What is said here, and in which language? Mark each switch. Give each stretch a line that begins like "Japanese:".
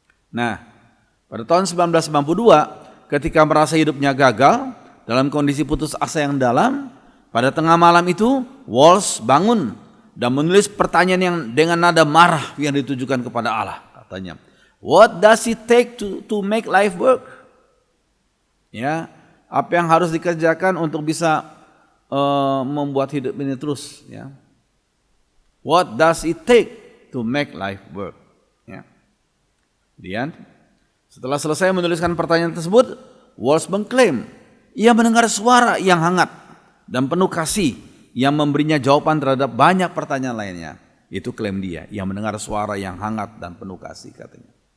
Indonesian: Nah, pada tahun 1992, ketika merasa hidupnya gagal, dalam kondisi putus asa yang dalam, pada tengah malam itu, Walls bangun dan menulis pertanyaan yang dengan nada marah yang ditujukan kepada Allah.
English: Katanya, "What does it take to make life work?"
Indonesian: Ya, apa yang harus dikerjakan untuk bisa membuat hidup ini terus?
English: Ya, what does it take to make life work? Ya.
Indonesian: Kemudian, setelah selesai menuliskan pertanyaan tersebut, Walls mengklaim ia mendengar suara yang hangat dan penuh kasih yang memberinya jawaban terhadap banyak pertanyaan lainnya. Itu klaim dia, ia mendengar suara yang hangat dan penuh kasih katanya.